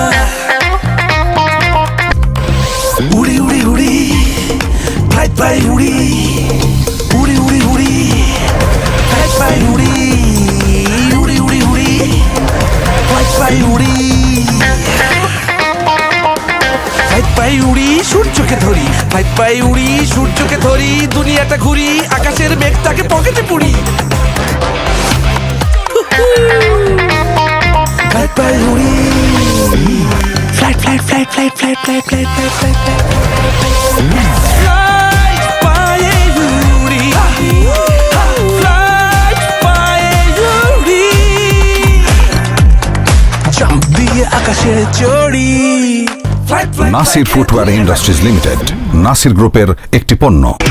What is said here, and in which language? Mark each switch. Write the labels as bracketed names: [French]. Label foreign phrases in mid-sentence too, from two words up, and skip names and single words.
[Bangla] উড়ি উড়ি উড়ি, [English] fly fly [Bangla] উড়ি, উড়ি উড়ি উড়ি, [English] fly fly [Bangla] উড়ি, উড়ি উড়ি উড়ি, [English] fly fly [Bangla] উড়ি, [English] fly fly [Bangla] উড়ি, সূর্যকে ধরি, [English] fly fly [Bangla] উড়ি, সূর্যকে ধরি, দুনিয়াটা ঘুরি, আকাশের মেঘটাকে পকেটে পুরি। [English] Fly, fly, উড়ি, fly, fly, fly, fly, fly, fly, fly, fly, fly, fly, fly, [Bangla] পায়ে উড়ি, fly, পায়ে উড়ি, jump দিয়ে আকাশে চড়ি। [English] Fly, fly, [Bangla] নাসির ফুটওয়্যার ইন্ডাস্ট্রিজ লিমিটেড নাসির গ্রুপের একটি পণ্য।